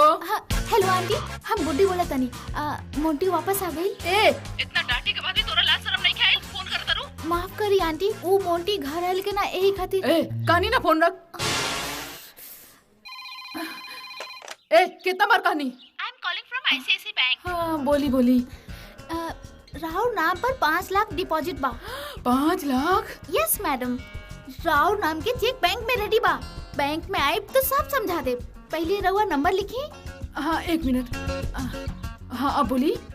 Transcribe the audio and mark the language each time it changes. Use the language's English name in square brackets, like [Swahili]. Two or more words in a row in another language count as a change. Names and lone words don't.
[Bhojpuri] हेलो आंटी, हम गुड्डी बोला तनी। मोंटी वापस आ गई। ए इतना डांटे के बाद भी तोरा लाज शर्म नहीं खाइल? फोन करत रहू। माफ करी आंटी, वो मोंटी घर आयल के ना यही खातिर। ए कहानी ना फोन रख। ए कितना बार कहानी? [English] I am calling from ICICI bank. [Bhojpuri] हाँ बोली। राहुल नाम पर 5 लाख डिपॉजिट बा। 5 लाख? [English] Yes madam, [Bhojpuri] राहुल नाम के चेक बैंक में रेडी बा। बैंक में आए तो सब समझा दे। पहले रहुआ नंबर लिखी। हाँ 1 मिनट। हाँ अब बोली।